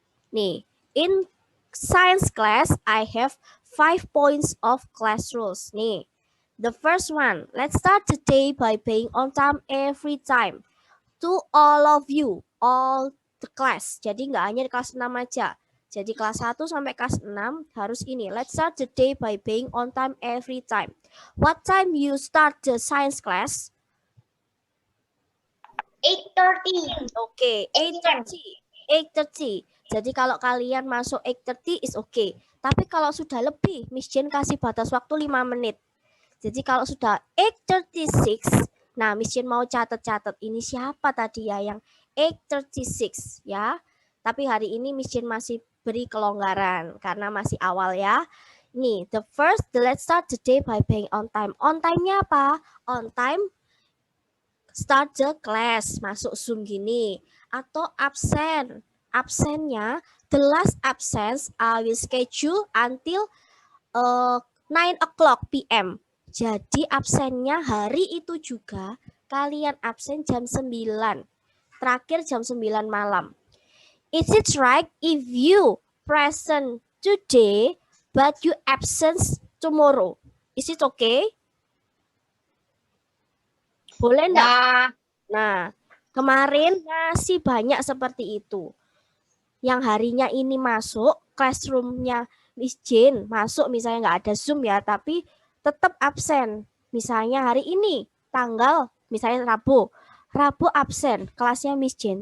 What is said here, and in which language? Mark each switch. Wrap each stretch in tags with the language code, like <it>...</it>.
<en>Nih, in science class, I have 5 points of class rules. Nih. The first one, let's start the day by being on time every time. To all of you, all the class.</en> <id>Jadi nggak hanya di kelas 6 aja. Jadi kelas 1 sampai kelas 6 harus ini.</id> <en>Let's start the day by being on time every time. What time you start the science class? 8:30.</en> <id>Oke, 8:30. 8:30. Jadi kalau kalian masuk 8:30</id> <en>is okay.</en> <id>Tapi kalau sudah lebih, Miss Jane kasih batas waktu 5 menit. Jadi kalau sudah 8:36, nah Miss Jane mau catat ini siapa tadi ya yang 8:36 ya. Tapi hari ini Miss Jane masih beri kelonggaran karena masih awal ya.</id> <en>Nih, let's start the day by being on time. On time-nya apa? On time, start the class,</en> <id>masuk Zoom gini. Atau absen. Absennya,</id> <en>the last absence I will schedule until 9 o'clock p.m.</en> <id>Jadi absennya hari itu juga kalian absen jam 9. Terakhir jam 9 malam.</id> <en>Is it right if you present today but you absent tomorrow? Is it okay?</en> <id>Boleh enggak? Nah, Nah, kemarin masih banyak seperti itu. Yang harinya ini masuk, classroom-nya Miss Jane masuk, misalnya nggak ada Zoom ya, tapi tetap absen. Misalnya hari ini, tanggal, misalnya Rabu. Rabu absen, kelasnya Miss Jane.</id>